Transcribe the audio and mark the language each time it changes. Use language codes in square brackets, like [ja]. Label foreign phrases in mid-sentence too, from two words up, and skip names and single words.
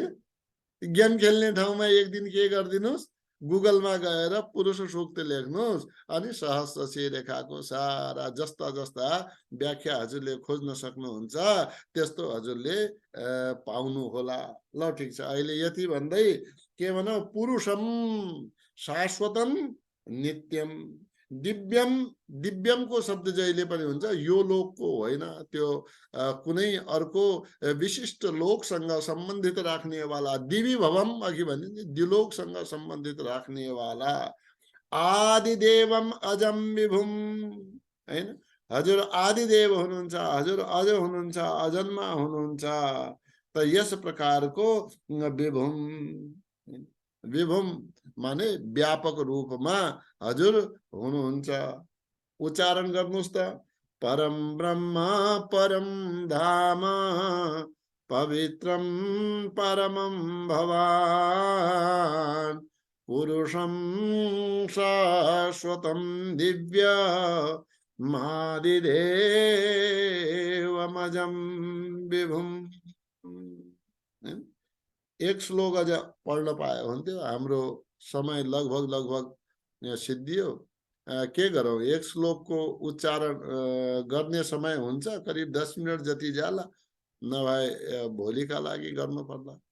[ne] गेम खेल्ने ठाउँमा एक दिन के गरिदिनुहोस्, गुगलमा गएर पुरुष सूक्त लेख्नुहोस्, अनि सहस्र रेखाको सारा जस्ता जस्ता व्याख्या हजुरले खोज्न सक्नुहुन्छ, त्यस्तो हजुरले पाउनु होला। ल ठिक छ, अहिले यति भन्दै के भनौँ, [sa] पुरुषम शाश्वतम नित्यम दिव्यम। [ne] दिव्यमको शब्द जहिले पनि हुन्छ यो लोकको होइन, त्यो कुनै अर्को विशिष्ट लोकसँग सम्बन्धित राख्नेवाला। [sa] दिवी भवम [ne] अघि भने द्युलोकसँग सम्बन्धित राख्नेवाला। [sa] आदिदेवम अजम विभुम हैन। [ne] हजुर आदिदेव हुनुहुन्छ, हजुर अज हुनुहुन्छ, अजन्मा हुनुहुन्छ। त यस प्रकारको विभुम, विभुम माने व्यापक रूपमा हजुर हुनुहुन्छ। उच्चारण गर्नुहोस् त। [sa] परम ब्रह्म परम धाम पवित्रम परमं भवान पुरुषं शाश्वतं दिव्य मादिदेवमजं विभुम। [ne] एक श्लोक अझ पढ्न पाए हुन्थ्यो। हाम्रो समय लगभग सिद्धियो। के गरौँ, एक श्लोकको उच्चारण गर्ने समय हुन्छ करिब 10 मिनट जति जाला, नभए भोलिका लागि गर्नु पर्ला।